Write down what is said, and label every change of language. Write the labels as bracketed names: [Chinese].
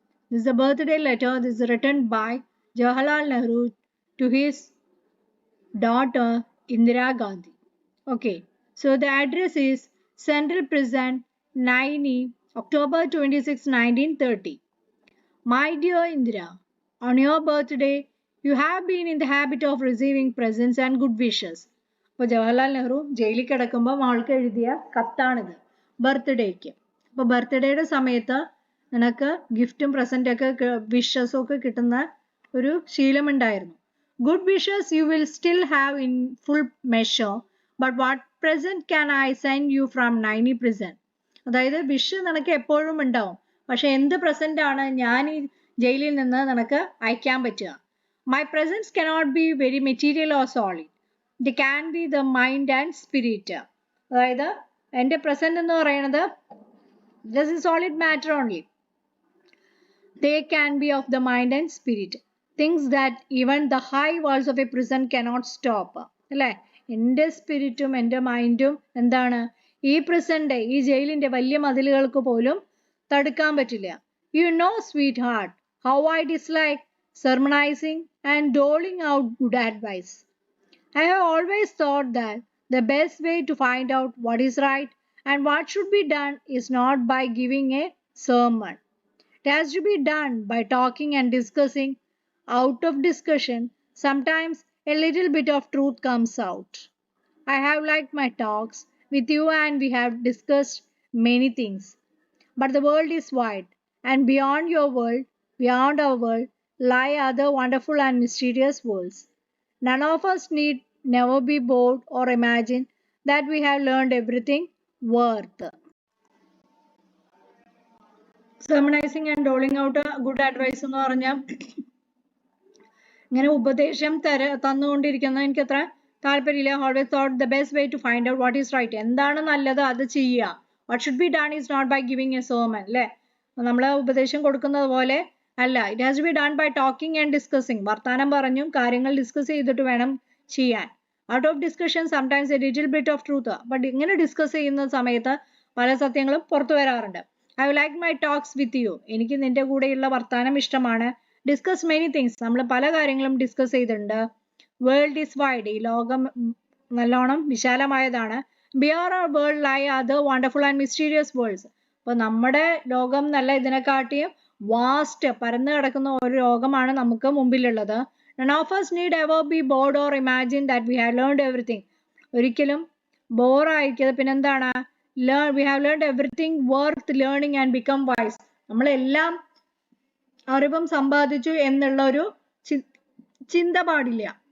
[English] This is a birthday letter. This is written by Jawaharlal Nehru to his daughter Indira Gandhi. Okay, so the address is Central Prison, Naini, October 26, 1930. My dear Indira, on your birthday, you have been in the habit of receiving presents and good wishes. [Malayalam] അപ്പോൾ ജവഹർലാൽ നെഹ്റു ജയിലിൽ കിടക്കുമ്പോൾ ആൾക്ക് എഴുതിയ കത്താണിത് ബർത്ത്ഡേക്ക്. അപ്പോൾ ബർത്ത്ഡേയുടെ സമയത്ത് നിനക്ക് ഗിഫ്റ്റും പ്രസൻറ്റൊക്കെ വിഷസും ഒക്കെ കിട്ടുന്ന ഒരു ശീലമുണ്ടായിരുന്നു. [English] Good wishes you will still have in full measure, but what present can I send you from Naini prison. [Malayalam] അതായത് വിഷ് നിനക്ക് എപ്പോഴും ഉണ്ടാവും, പക്ഷെ എന്ത് പ്രസന്റ് ആണ് ഞാൻ ഈ ജയിലിൽ നിന്ന് നിനക്ക് അയക്കാൻ പറ്റുക? [English] My presence cannot be very material or solid, it can be the mind and spirit. [Malayalam] അതായത് എൻ്റെ പ്രസന്റ് എന്ന് പറയുന്നത് just solid matter only. [English] They can be of the mind and spirit, things that even the high walls of a prison cannot stop. [Malayalam] അല്ലേ? എൻ്റെ സ്പിരിറ്റും എൻ്റെ മൈൻഡും എന്താണ്? ഈ present ഈ ജയിലിൻ്റെ വലിയ മതിലുകൾക്ക് പോലും തടുക്കാൻ പറ്റില്ല. [English] You know, sweetheart, how I dislike sermonizing and doling out good advice. I have always thought that the best way to find out what is right and what should be done is not by giving a sermon. It has to be done by talking and discussing. Out of discussion, sometimes a little bit of truth comes out. I have liked my talks with you and we have discussed many things. But the world is wide, and beyond your world, beyond our world, lie other wonderful and mysterious worlds. None of us need never be bored or imagine that we have learned everything worth. Sermonizing and doling out a good advice [Malayalam] എന്ന് പറഞ്ഞാൽ ഇങ്ങനെ ഉപദേശം തന്നുകൊണ്ടിരിക്കുന്ന എനിക്ക് അത്ര താല്പര്യമില്ല. [English] always thought the best way to find out what is right, [Malayalam] എന്താണ് നല്ലത് അത് ചെയ്യുക. [English] What should be done is not by giving a sermon. [Malayalam] അല്ലേ? നമ്മൾ ഉപദേശം കൊടുക്കുന്നത് പോലെ അല്ല. [English] It has to be done by talking and discussing. [Malayalam] വർത്താനം പറഞ്ഞും കാര്യങ്ങൾ ഡിസ്കസ് ചെയ്തിട്ട് വേണം ചെയ്യാൻ. [English] Out of discussion sometimes a little bit of truth. But [Malayalam] ഇങ്ങനെ ഡിസ്കസ് ചെയ്യുന്ന സമയത്ത് പല സത്യങ്ങളും പുറത്തു വരാറുണ്ട്. [English] I like my talks with you. [Malayalam] എനിക്ക് നിന്റെ കൂടെയുള്ള വർത്താനം ഇഷ്ടമാണ്. [English] Discuss many things. [Malayalam] നമ്മൾ പല കാര്യങ്ങളും ഡിസ്കസ് ചെയ്തിട്ടുണ്ട്. [English] World is wide. [Malayalam] ഈ ലോകം നല്ലോണം വിശാലമായതാണ്. [English] Beyond our world lie other wonderful and mysterious worlds. [Malayalam] അപ്പോൾ നമ്മുടെ ലോകം നല്ല ഇതിനെക്കാട്ടിയും വാസ്റ്റ് പരന്നു കിടക്കുന്ന ഒരു ലോകമാണ് നമുക്ക് മുമ്പിലുള്ളത്. [English] None of us need ever be bored or imagine that we have learned everything. [Malayalam] ഒരിക്കലും ബോറായിരിക്കരുത്. പിന്നെന്താണ്? [English] We have learned everything worth learning and become wise. [Malayalam] നമ്മളെല്ലാം അറിവും സമ്പാദിച്ചു എന്നുള്ള ഒരു ചിന്ത പാടില്ല.